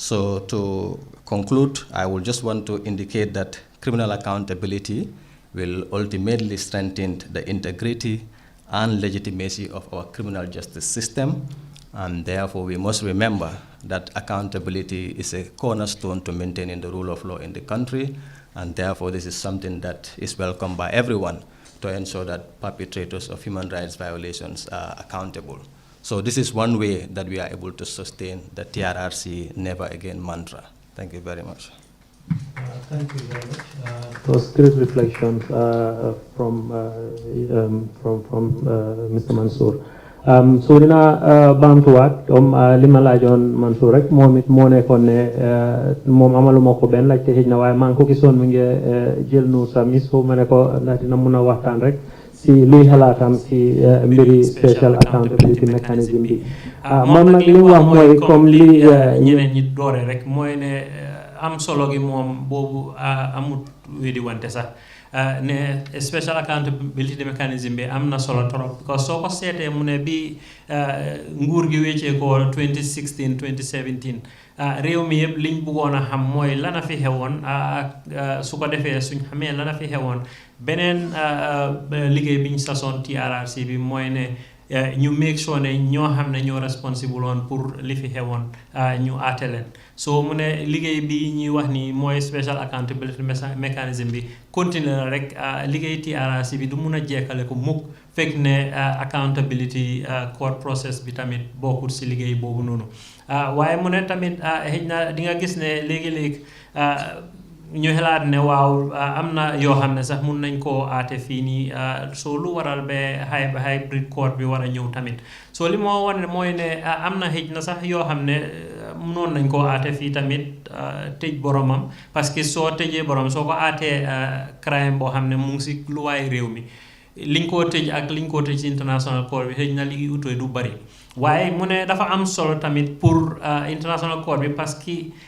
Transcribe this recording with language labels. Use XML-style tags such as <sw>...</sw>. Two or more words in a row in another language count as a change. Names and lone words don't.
<en>So to conclude, I will just want to indicate that criminal accountability will ultimately strengthen the integrity and legitimacy of our criminal justice system, and therefore we must remember that accountability is a cornerstone to maintaining the rule of law in the country, and therefore this is something that is welcomed by everyone to ensure that perpetrators of human rights violations are accountable. So this is one way that we are able to sustain the TRRC Never Again mantra. Thank you very much. Thank you very much. Those great reflections from Mr. Mansour.</en> <wo>So dina bamtuwaat li ma laajoon Mansour rek moom it moo nekkoon ne moom amaluma ko benn laajte xëj na waaye maa ngi ko gisoon mi ngi jël nu sa mis foofu ma ne ko ndax dina mun a waxtaan rek si luy xalaatam si mbiri</wo> <en>special accountability mechanism</en> <wo>bi. moom nag li mu wax mooy comme li ñeneen ñi doore rek mooy ne am solo gi moom boobu amut wedi wante sax ne</wo> <en>special accountability mechanism</en> <wo>bi am na solo trop because soo ko seetee mu ne bi nguur gi wéccee ko 2016 2017 réew mi yëpp liñ bëggoon a xam mooy lana fi xewoon su ko defee suñ xamee lana fi xewoon beneen liggéey biñ sasoon TRRC bi mooy ne ñu</wo> <en>make sure</en> <wo>ne ñoo xam ne ñoo responsible woon pour li fi xewoon ñu aate leen so mu ne liggéey bi ñuy wax ni mooy</wo> <en>special accountability mechanism</en> <wo>bi continuer la rek liggéey TRRC bi du mun a jekkale ko mukk fekk ne</wo> <en>accountability court process</en> <wo>bi tamit bokkul si liggéey boobu noonu waaye mu ne tamit xëy na di nga gis ne léegi-léegi ñu xalaat ne waaw am na yoo xam ne sax mun nañ koo aate fii nii soo lu waral ba</wo> <en>hybrid court</en> <wo>bi war a ñëw tamit soo li moo wane mooy ne am na xëj na sax yoo xam ne munoon nañ koo aate fii tamit tëj boromam</wo> <fr>parce que</fr> <wo>soo tëjee borom soo ko aatee crime boo xam ne mu ngi si luwaay réew mi liñ koo tëj ak liñ koo tëj si</wo> <en>international court</en> <wo>bi xëj na li utee du bari waaye mu ne dafa am solo tamit pour</wo> <en>international court</en> <wo>bi</wo> <fr>parce que</fr>